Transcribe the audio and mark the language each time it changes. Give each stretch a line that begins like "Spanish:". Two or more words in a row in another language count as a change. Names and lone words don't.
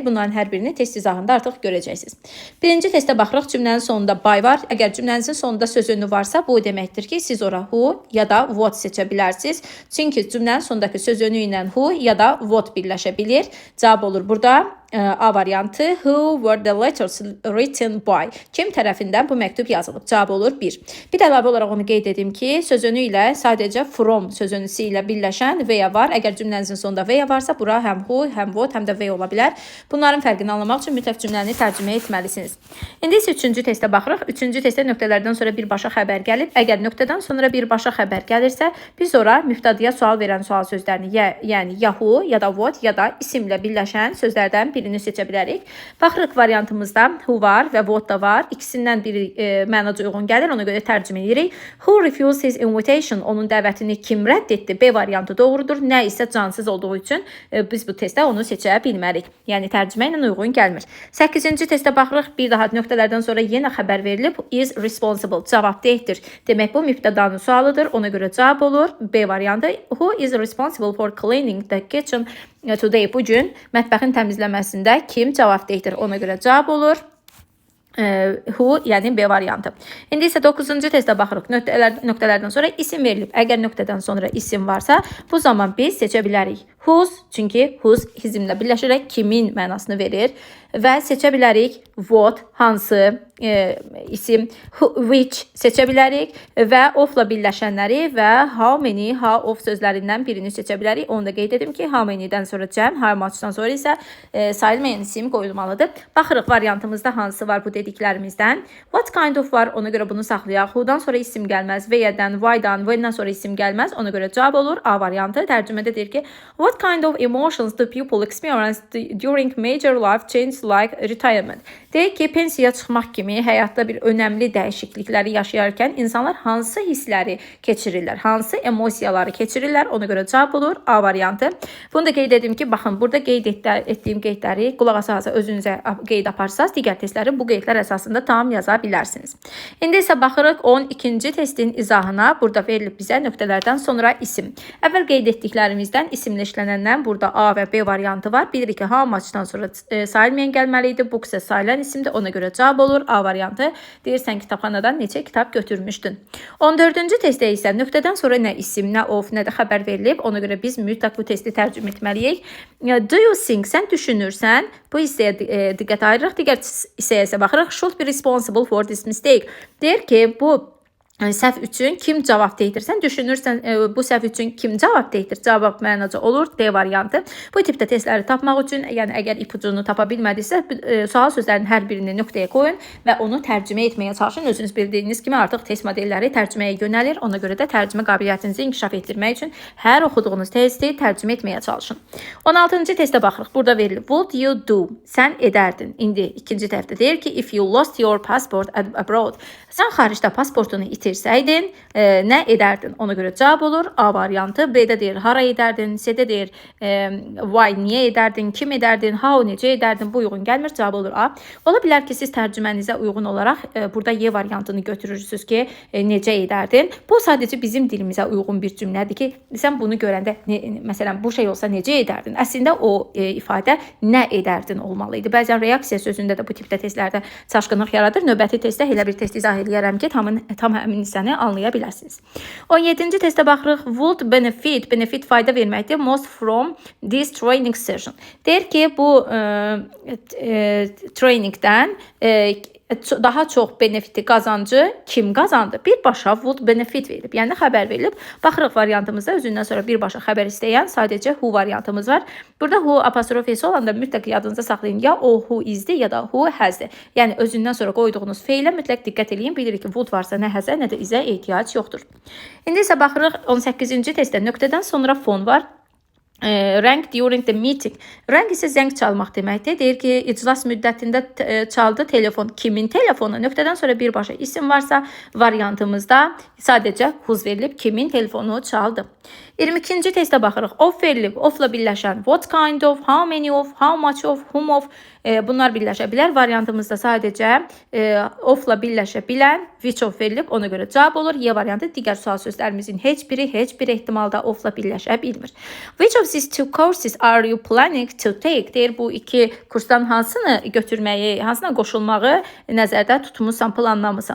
Azerbaijani: Bunların hər birini test izahında artıq görəcəksiniz. Birinci testə baxırıq. Cümlənin sonunda by var. Əgər cümlənizin sonunda söz önü varsa, bu deməkdir ki, siz ora who ya da what seçə bilərsiniz. Çünki cümlənin sonundakı söz önü ilə who ya da what birləşə bilir. Cavab olur burada A variantı.
English: Who were the letters written by?
Azerbaijani: Kim tərəfindən bu məktub yazılıb? Cavab olur 1. Bir də əlavə olaraq onu qeyd edim ki, söz önü ilə sadəcə from söz önüsü ilə birləşən veya var. Əgər cümlənizin sonunda veya varsa, bura həm who, həm what, həm də veya ola bilər. Bunların fərqini anlamaq üçün mütləq cümləni tərcümə etməlisiniz. İndi isə üçüncü testə baxırıq. Üçüncü testdə nöqtələrdən sonra birbaşa xəbər gəlib. Əgər nöqtədən sonra birbaşa xəbər gəlirsə, biz ora mübtədəyə sual verən sual sözlərini, yəni ya who, ya da what, ya da isimlə birləşən sözlərdən birini seçə bilərik. Baxırıq variantımızda who var və what da var. İkisindən biri mənaca uyğun gəlir, ona görə tərcümə edirik.
English: Who refused his invitation?
Azerbaijani: Onun dəvətini kim rədd etdi? B variantı doğrudur. Nə isə cansız olduğu üçün biz bu testdə onu seçə bilmərik. Yəni tərcümə ilə uyğun gəlmir. 8-ci testə baxırıq. Bir daha nöqtələrdən sonra yenə xəbər verilib.
English: Is responsible.
Azerbaijani: Cavabdehdir. Demək bu mübtədanın sualıdır. Ona görə cavab olur. B variantı.
English: Who is responsible for cleaning the kitchen today?
Azerbaijani: Bu gün mətbəxin təmizləməsində kim cavabdehdir? Ona görə cavab olur who, yəni B variantı. İndi isə 9-cu testə baxırıq. Nöqtələrdən sonra isim verilib. Əgər nöqtədən sonra isim varsa, bu zaman biz seçə bilərik whose, çünki whose hizmlə birləşərək kimin mənasını verir və seçə bilərik what, hansı isim, which seçə bilərik və of-la birləşənləri və
English: how many, how of
Azerbaijani: sözlərindən birini seçə bilərik. Onu da qeyd edim ki,
English: how many-
Azerbaijani: dən sonra cəm,
English: how much-
Azerbaijani: dan sonra isə sayılmayan isim qoyulmalıdır. Baxırıq variantımızda hansı var bu dediklərimizdən.
English: What kind of
Azerbaijani: var, ona görə bunu saxlayaq. Who-dan sonra isim gəlməz, where-dən, why-dan, when-dən sonra isim gəlməz. Ona görə cavab olur A variantı. Tərcümədə deyir ki,
English: what kind of emotions do people experience during major life changes like retirement?
Azerbaijani: Deyir ki, pensiyaya çıxmaq kimi həyatda bir önəmli dəyişiklikləri yaşayarkən insanlar hansı hissləri keçirirlər, hansı emosiyaları keçirirlər? Ona görə cavab olur A variantı. Bunu da qeyd edim ki, baxın, burada qeyd etdiyim qeydləri qulaq asa özünüzə qeyd aparsaz, digər testləri bu qeydlər əsasında tam yaza bilərsiniz. İndi isə baxırıq 12-ci testin izahına. Burada verilib bizə nöqtələrdən sonra isim. Əvvəl qeyd etdiklərimizdən isimlə işlənəndən burada A və B variantı var. Bilirik ki,
English: how much-
Azerbaijani: dan sonra sayılmayan gəlməli idi. Bu isə sayılan isimdir. Ona görə cavab olur A variantı. Deyirsən kitabxanadan neçə kitab götürmüşdün. 14-cü testdə isə nöqtədən sonra nə isim, nə of, nə də xəbər verilib. Ona görə biz mütləq bu testi tərcümə etməliyik.
English: Do you think?
Azerbaijani: Sən düşünürsən? Bu hissəyə diqqət ayırırıq. Digər hissəyə isə baxırıq.
English: Should be responsible for this mistake.
Azerbaijani: Deyir ki, bu səhv üçün kim cavabdehdir? Sən düşünürsən bu səhv üçün kim cavabdehdir? Cavab mənaca olur D variantı. Bu tipdə testləri tapmaq üçün, yəni əgər ipucunu tapa bilmədinizsə, sual sözlərinin hər birini nöqtəyə qoyun və onu tərcümə etməyə çalışın. Özünüz bildiyiniz kimi artıq test modelləri tərcüməyə yönəlir. Ona görə də tərcümə qabiliyyətinizi inkişaf etdirmək üçün hər oxuduğunuz testi tərcümə etməyə çalışın. 16-cı testə baxırıq. Burada verilib
English: would you do?
Azerbaijani: Sən edərdin. İndi ikinci tərəfdə deyir ki,
English: if you lost your passport abroad.
Azerbaijani: Sən xaricdə pasportunu itirsəydin, nə edərdin? Ona görə cavab olur A variantı. B-də deyir hara edərdin, C-də deyir why, niyə edərdin, kim edərdin, how, necə edərdin? Bu uyğun gəlmir, cavab olur A. Ola bilər ki, siz tərcümənizə uyğun olaraq burada Y variantını götürürsünüz ki, necə edərdin? Bu sadəcə bizim dilimizə uyğun bir cümlədir ki, sən bunu görəndə, məsələn, bu şey olsa necə edərdin? Əslində o ifadə nə edərdin olmalı idi. Bəzən reaksiya sözündə də bu tipdə testlərdə çaşqınlıq yaradır. Növbəti testdə elə bir test izah eləyərəm ki, tam həmin hissəni anlaya bilərsiniz. 17-ci testə baxırıq.
English: Would benefit.
Azerbaijani: Benefit fayda verməkdir.
English: Most from this training session.
Azerbaijani: Deyir ki, bu trainingdən daha çox benefiti qazancı kim qazandı? Birbaşa
English: would benefit
Azerbaijani: verilib. Yəni xəbər verilib. Baxırıq variantımızda özündən sonra birbaşa xəbər istəyən sadəcə who variantımız var. Burada who apostrofesi olanda mütləq yadınızda saxlayın. Ya o who isdir, ya da who hasdir. Yəni özündən sonra qoyduğunuz feilə mütləq diqqət edin. Bilirik ki, would varsa nə həzə, nə də izə ehtiyac yoxdur. İndi isə baxırıq 18-ci testdə nöqtədən sonra fon var.
English: Rang during the meeting.
Azerbaijani: Rang isə zəng çalmaq deməkdir. Deyir ki, iclas müddətində çaldı telefon. Kimin telefonu? Nöqtədən sonra birbaşa isim varsa, variantımızda sadəcə whose verilib, kimin telefonu çaldı. 22-ci testə baxırıq. Of verilib, ofla birləşən
English: what kind of, how many of, how much of, whom of
Azerbaijani: bunlar birləşə bilər. Variantımızda sadəcə ofla birləşə bilən
English: which of
Azerbaijani: verilib, ona görə cavab olur. Y variantı digər sual sözlərimizin heç bir ehtimalda ofla birləşə bilmir.
English: Which of these two courses are you planning to take?
Azerbaijani: Deyir, bu iki kursdan hansını götürməyi, hansına qoşulmağı nəzərdə tutmusan, planlamısan.